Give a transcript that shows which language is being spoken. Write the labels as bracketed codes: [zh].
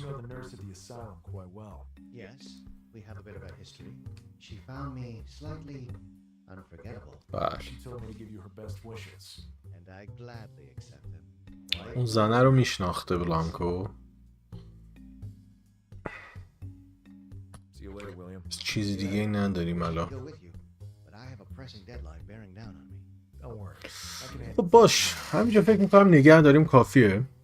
[en] Seems you know the nurse at the asylum quite well. Yes, we have a bit of a history. She found me slightly unforgettable. [fa] بله. [en] She told me to give you her best wishes. And I gladly accept them. [fa] اون زنه رو میشناخته بلانکو. [en] See you later, William. [fa] چیزی دیگه ای نداریم الان. [en] Go with you, but I have a pressing deadline bearing down on me. Don't worry. I can handle [fa] خب باش همینجا فکر میکنم نگه داریم کافیه.